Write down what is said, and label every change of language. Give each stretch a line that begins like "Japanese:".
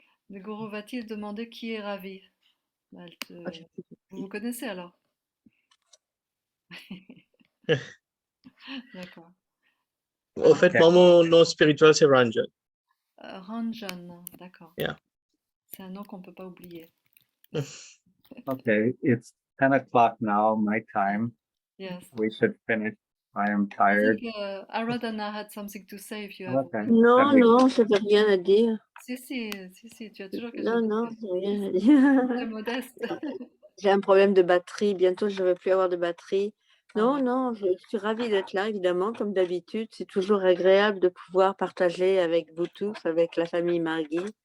French: Le Guru Vati demandait qui est Ravi. Vous connaissez alors? D'accord. En fait, moi, mon nom spirituel, c'est Ranjan. Ranjan, d'accord.
English: Yeah.
French: C'est un nom qu'on ne peut pas oublier.
English: Okay, it's 10 o'clock now, my time. Yes. We should finish. I am I tired. think Aradhana had something to say if you have. Okay.
French: Non, je n'ai rien à dire. Si, tu as toujours quelque Non, chose non, à dire. je n'ai rien à dire. Très modeste. J'ai un problème de batterie. Bientôt, je ne vais plus avoir de batterie. Non, je suis ravie d'être là, évidemment, comme d'habitude. C'est toujours agréable de pouvoir partager avec vous tous, avec la famille Margui.